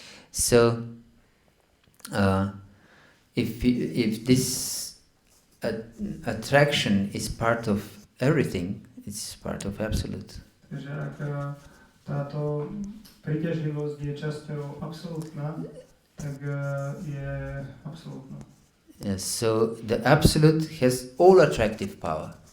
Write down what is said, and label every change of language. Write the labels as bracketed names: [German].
[English] So, if this attraction is part of everything, it's part of absolute. [Slovak] Takže ak táto príťažlivosť je časťou absolútna, tak je absolútna. [English] Yes, so the absolute has all attractive power.